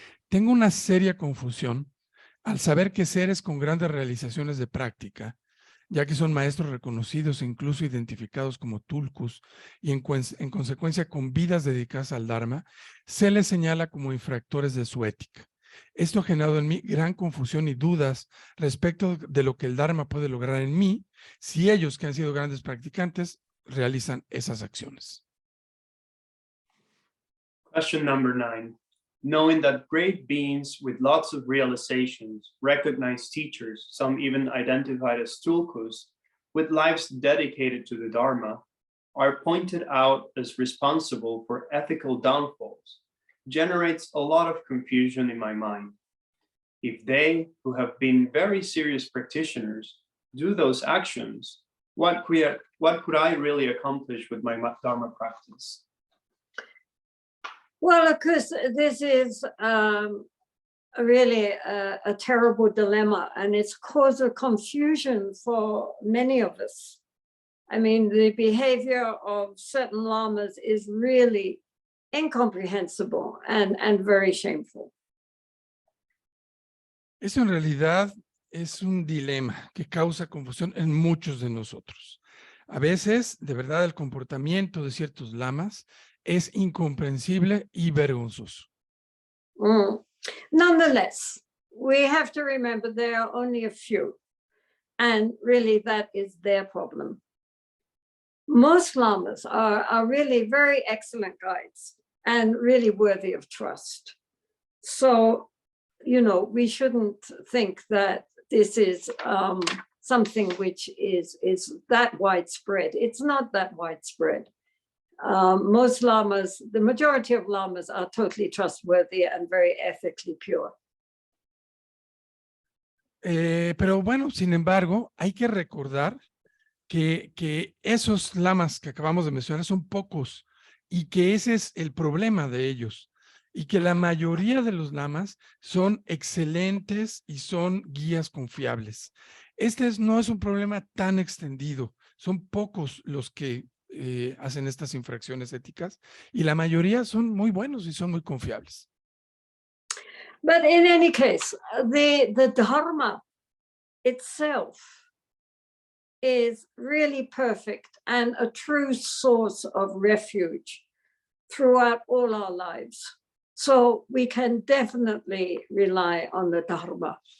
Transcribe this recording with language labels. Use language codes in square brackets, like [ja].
[es] Tengo una seria confusión al saber que seres con grandes realizaciones de práctica, ya que son maestros reconocidos e incluso identificados como tulkus, y en consecuencia con vidas dedicadas al Dharma, se les señala como infractores de su ética. Esto ha generado en mí gran confusión y dudas respecto de lo que el Dharma puede lograr en mí si ellos, que han sido grandes practicantes, realizan esas acciones. [en] Question number 9. Knowing that great beings with lots of realizations, recognized teachers, some even identified as tulkus, with lives dedicated to the Dharma, are pointed out as responsible for ethical downfalls, generates a lot of confusion in my mind. If they, who have been very serious practitioners, do those actions, what could I really accomplish with my Dharma practice? Well, of course, this is really a terrible dilemma, and it's caused a confusion for many of us. I mean, the behavior of certain lamas is really incomprehensible and very shameful. [es] Eso en realidad es un dilema que causa confusión en muchos de nosotros. A veces, de verdad, el comportamiento de ciertos lamas es incomprensible y vergonzoso. [en] Nonetheless, we have to remember there are only a few, and really that is their problem. Most lamas are really very excellent guides and really worthy of trust. So, you know, we shouldn't think that this is something which is that widespread. It's not that widespread. Most lamas, the majority of lamas are totally trustworthy and very ethically pure. [es] Pero bueno, sin embargo, hay que recordar que esos lamas que acabamos de mencionar son pocos y que ese es el problema de ellos y que la mayoría de los lamas son excelentes y son guías confiables. No es un problema tan extendido, son pocos los que hacen estas infracciones éticas y la mayoría son muy buenos y son muy confiables. [en] But in any case, the Dharma itself is really perfect and a true source of refuge throughout all our lives. So we can definitely rely on the Dharma.